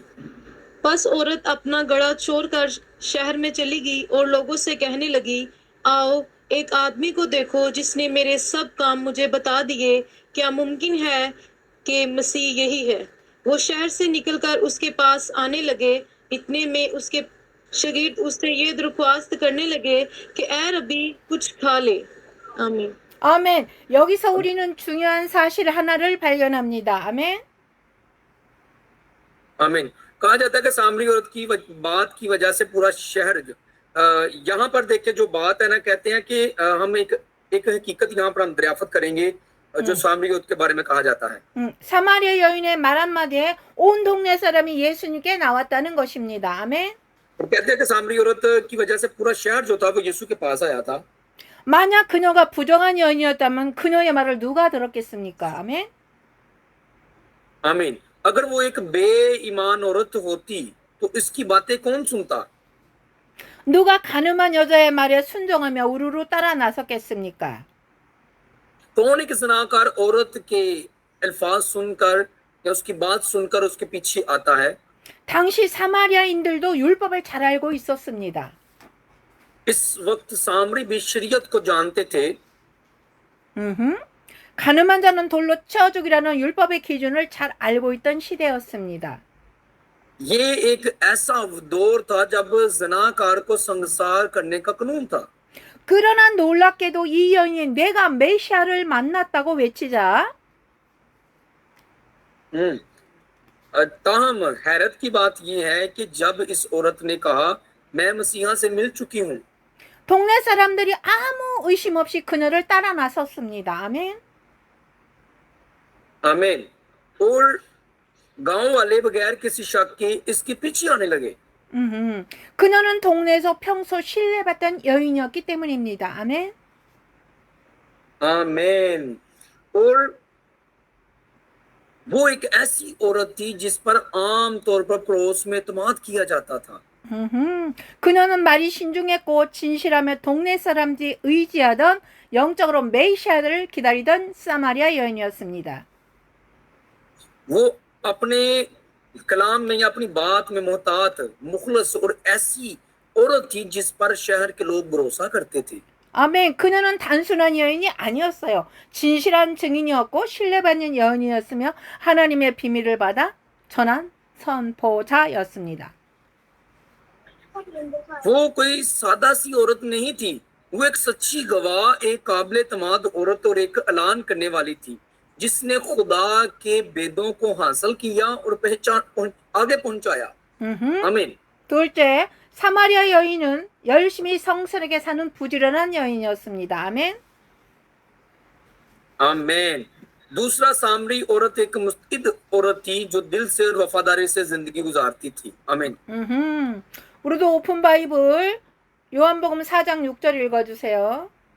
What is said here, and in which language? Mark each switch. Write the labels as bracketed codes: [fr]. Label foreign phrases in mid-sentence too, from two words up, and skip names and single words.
[ur] بس عورت اپنا گھڑا چھوڑ کر شہر میں چلی گئی اور لوگوں سے کہنے لگی، آؤ ایک آدمی کو دیکھو جس نے میرے سب کام مجھے بتا دیے. کیا ممکن ہے کہ مسیح یہی ہے? وہ شہر سے نکل کر اس کے پاس آنے لگے۔ اتنے میں اس کے شاگرد اس سے یہ درخواست کرنے لگے کہ اے ربی کچھ کھا لے. आमीन। [ko] 아멘. 여기서 우리는 중요한 사실 하나를 발견합니다. 아멘. [ur] आमीन। کہا جاتا ہے کہ سامری عورت کی بات کی وجہ سے پورا شہر، یہاں پر دیکھیے جو بات ہے نا، کہتے ہیں کہ ہم ایک حقیقت یہاں پر ہم دریافت کریں گے جو سامری عورت کے بارے میں کہا جاتا ہے. [ko] 사마리아 여인의 말 한마디에 온 동네 사람이 예수님께 나왔다는 것입니다. 아멘. [ur] اور کہتے ہیں کہ سامری عورت کی وجہ سے پورا شہر جو تھا وہ یسوع کے پاس آیا تھا. [ko] 만약 그녀가 부정한 여인이었다면 그녀의 말을 누가 들었겠습니까? 아멘. [ur] आमीन। اگر وہ ایک بے ایمان عورت ہوتی تو اس کی باتیں کون سنتا? [ko] 누가 가늠한 여자의 말에 순종하며 우르르 따라 나섰겠습니까? [ur] کون ایک زناکار عورت کے الفاظ سن کر یا اس کی بات سن کر اس کے پیچھے آتا ہے? [ko] 당시 사마리아인들도 율법을 잘 알고 있었습니다. [ur] اس وقت سامری بھی شریعت کو جانتے تھے. [ko] 가늠한 자는 돌로 쳐 죽이라는 율법의 기준을 잘 알고 있던 시대였습니다. [ur] یہ ایک ایسا دور تھا جب زناکار کو سنسار کرنے کا قانون تھا. [ko] 그러나 놀랍게도 이 여인이 내가 메시아를 만났다고 외치자 [ur] تاہم حیرت کی بات یہ ہے کہ جب اس عورت نے کہا میں مسیحا سے مل چکی ہوں, [ko] 동네 사람들이 아무 의심 없이 그녀를 따라 나섰습니다. 아멘. [ur] आमीन। اور گاؤں والے بغیر کسی شک کے اس کے پیچھے آنے لگے. [ko] 그녀는 동네에서 평소 신뢰받던 여인이었기 때문입니다. 아멘. [ur] आमीन। اور وہ ایک ایسی عورت تھی جس پر عام طور پر پڑوس میں اعتماد کیا جاتا تھا. [ko] 그녀는 말이 신중했고 진실하며 동네 사람들이 의지하던 영적으로 메시아를 기다리던 사마리아 여인이었습니다. [ur] وہ اپنے کلام میں یا اپنی بات میں محتاط، مخلص اور ایسی عورت تھی جس پر شہر کے لوگ بھروسا کرتے تھے. [ko] 아멘. 그녀는 단순한 여인이 아니었어요. 진실한 증인이었고 신뢰받는 여인이었으며 하나님의 비밀을 받아 전한 선포자였습니다. [ur] وہ کوئی سادہ سی عورت نہیں تھی، وہ ایک سچی گواہ، ایک قابل تماد عورت اور ایک اعلان کرنے والی تھی جس نے خدا کے ویدوں کو حاصل کیا اور آگے پہنچایا. आमीन। [ko] 둘째, 사마리아 여인은 열심히 성스럽게 사는 부지런한 여인이었습니다. 아멘. [ur] आमीन। دوسرا، سامری عورت ایک مستقد عورت تھی جو دل سے اور وفاداری سے زندگی گزارتی تھی. आमीन। [ko] 우리도 [en] open Bible [ko] 요한복음 4장 6절 읽어주세요.